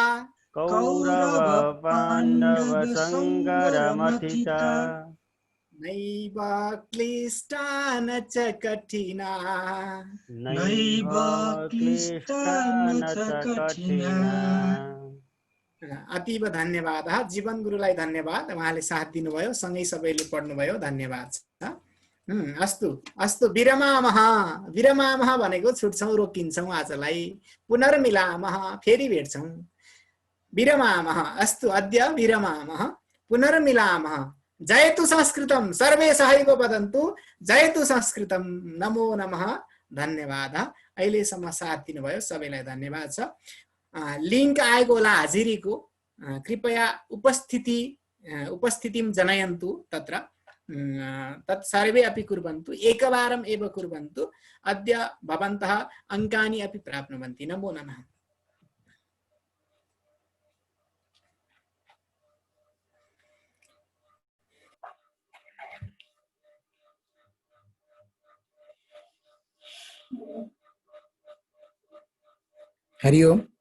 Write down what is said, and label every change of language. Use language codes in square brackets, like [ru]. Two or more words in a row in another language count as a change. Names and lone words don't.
[sa] कौरव पांडव संगर मथिता नैव क्लिष्टा न च कठिना नैव क्लिष्टा न च कठिना। अतीव धन्यवाद [ne] जीवन गुरुलाई धन्यवाद उहाँले साथ दिनुभयो सँगै सबैले पढ्नुभयो धन्यवाद छ। [sa] अस्तु अस्तु विरमामः [ne] भनेको छुट्छौं रोकिन्छौं आजलाई [sa] पुनर्मिलामः [ne] फेरि भेट्छौं [sa] विरमामः अस्तु अद्य विरमामः पुनर्मिलामः जयतु संस्कृतं सर्वे सहैव वदन्तु जयतु संस्कृतं नमो नमः [ne] धन्यवाद अहिलेसम्म साथ दिनुभयो सबैलाई धन्यवाद छ। लिंक आएको होला हाजिरीको कृपया [sa] उपस्थितिं जनयन्तु तत्र तत् सर्वे अपि कुर्वन्तु एकवारम् एव कुर्वन्तु अद्य भवन्तः अंकानि अपि प्राप्नुवन्ति नमो नमः। हरि ओम।